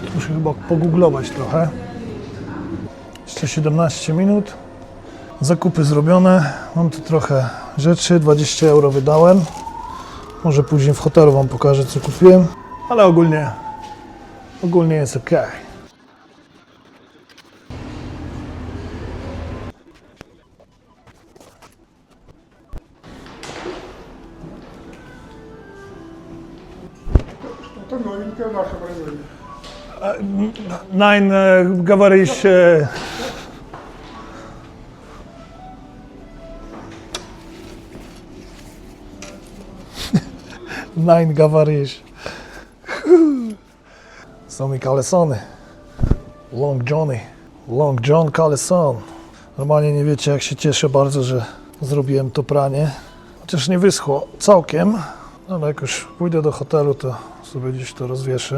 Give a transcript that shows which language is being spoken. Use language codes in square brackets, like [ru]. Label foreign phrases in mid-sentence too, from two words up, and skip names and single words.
[pl] Muszę chyba pogooglować trochę. Jeszcze 17 minut. Zakupy zrobione. Mam tu trochę rzeczy. 20 euro wydałem. Może później w hotelu Wam pokażę, co kupiłem. Ale ogólnie jest ok. [ru] Это новенькое наше производство. Nein, говоришь... Nein, говоришь. [pl] Są mi kalesony. Long John Kaleson. Normalnie nie wiecie, jak się cieszę bardzo, że zrobiłem to pranie. Chociaż nie wyschło całkiem, ale jak już pójdę do hotelu, to sobie gdzieś to rozwieszę.